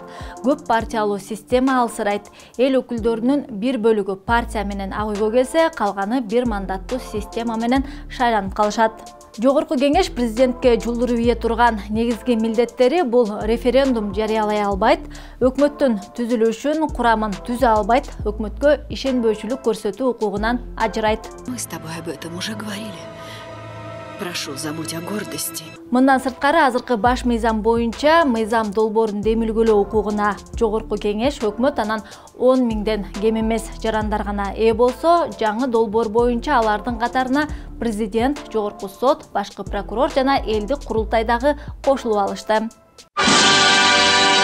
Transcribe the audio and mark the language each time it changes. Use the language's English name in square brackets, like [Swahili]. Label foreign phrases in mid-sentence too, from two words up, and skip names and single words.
[Kyrgyz] Көп партиялуу система алсырайт. Эл өкүлдөрүнүн бир бөлүгү партия менен ак үйгө келсе, калганы бир мандаттуу система менен шайланып калышат. Жогорку кеңеш президентке жулдуруп ийе турган негизги милдеттери бул референдум жарыялай албайт, өкмөттүн түзүлүшүн, курамын түзө албайт, өкмөткө ишенбөөчүлүк көрсөтүү укугунан ажырайт. [Russian] Мы с тобой об этом уже говорили. Прошу, забудь о гордости. [Kyrgyz] Мындан сырткары, азыркы баш мыйзам боюнча мыйзам долбоорун демилгелөө укугуна жогорку кеңеш, өкмөт анан 10 миңден кем эмес жарандар гана ээ болсо, жаңы долбоор боюнча алардын катарына президент, жогорку сот, башкы прокурор жана элдик курултай дагы кошулуп алышты.